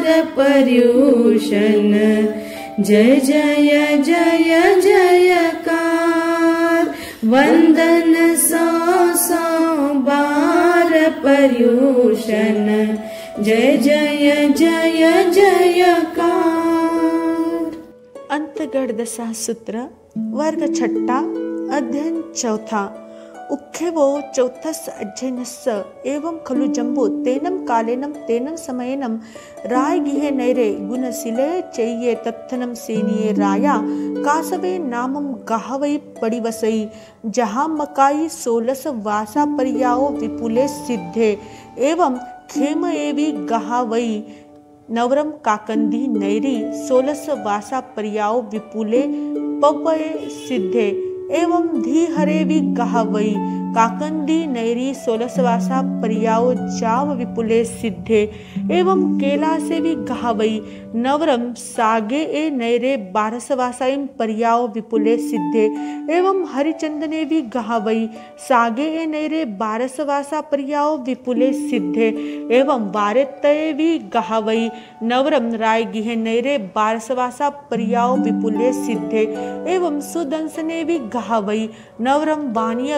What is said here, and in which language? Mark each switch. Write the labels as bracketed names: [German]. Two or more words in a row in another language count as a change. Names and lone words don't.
[Hindi] पर्यूषण जय जय जय जयकार वंदन सौ सौ बार पर्यूषण जय जय जय जयकार। अंतगढ़ दशा सूत्र वर्ग छठा अध्ययन चौथा [Prakrit languages] उक्खेवो चौथस्य अध्ययनस्य एवं खलु जम्बो तेनं कालेनं तेनं समयेनं रायगिहे नैरे गुणशिले चैये तत्थनं सेनिये राया कासवे नामं गाहवै पडिवसै जहाँ मकाई 16 वासा पर्याओ विपुले सिद्धे एवं खेम एवि गाहवै नवरम काकंदी नैरी 16 वासा पर्याओ विपुले पवये सिद्धे एवं धी हरे भी गाहवई काकंदी नैरी 16 वासा पर्याओ जाव विपुले सिद्धे एवं केला से भी गाहवई नवरम सागे ए नैरे 12 वासाइम पर्याओ विपुले सिद्धे एवं हरिचंदने भी गाहवई सागे ए नैरे 12 वासा पर्याओ विपुले सिद्धे एवं वारेतये भी गाहवई नवरम राय गिहे नैरे 12 वासा पर्याओ विपुले सिद्धे एवं सुदंसने भी गाहवई नवरम वानिया